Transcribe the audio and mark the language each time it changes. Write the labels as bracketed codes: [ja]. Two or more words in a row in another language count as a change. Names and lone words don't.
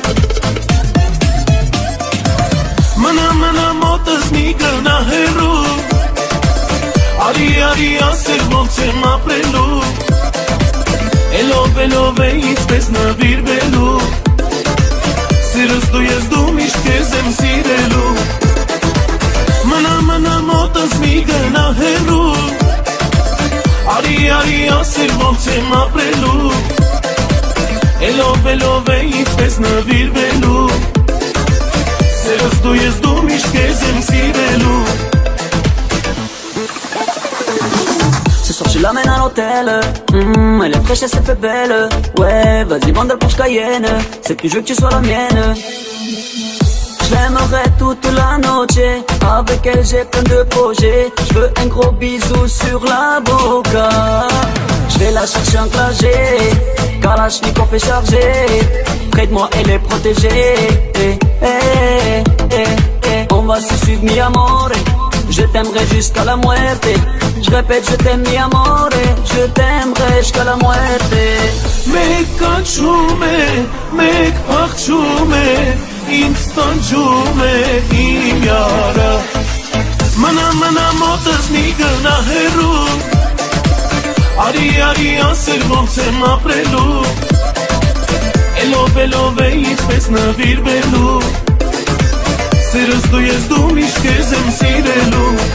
[hy] Մնա մոտս մի գնա հեռու Արի ասել ոնց եմ ապրելու Էլով է ինչպես նվիրվելու Սիրս դու ես դու միշտ քեզ եմ սիրելու Մնա մոտս մի գնա հեռու Արի ասել ոնց եմ ապրելու Էլով է ինչպես նվիրվելու Սիրս դու ես դու միշտ քեզ եմ սիրելու [fr] Ce soir je l'amène à l'hôtel Elle est fraîche, elle s'est fait belle Ouais, vas-y vendre pour Cayenne C'est plus je veux que tu sois la mienne Je l'aimerai toute la noche Avec elle j'ai plein de projets Je veux un gros bisou sur la boca Je vais la chercher en clagé Kalachnikov est chargé Près de moi elle est protégée On va se suivre [es] mi amore [fr] Je t'aimerai jusqu'à la muerte Je répète je t'aime [es] mi amore [fr] Je t'aimerai jusqu'à la muerte [hy] Մեկ կանչում է, մեկ փախչում է Ինձ տանջում է իմ յարը Մնա մոտս մի գնա հեռու Արի ասել ոնց եմ ապրելու Էլով է ինչպես նվիրվելու Սիրս դու ես դու միշտ քեզ եմ սիրելու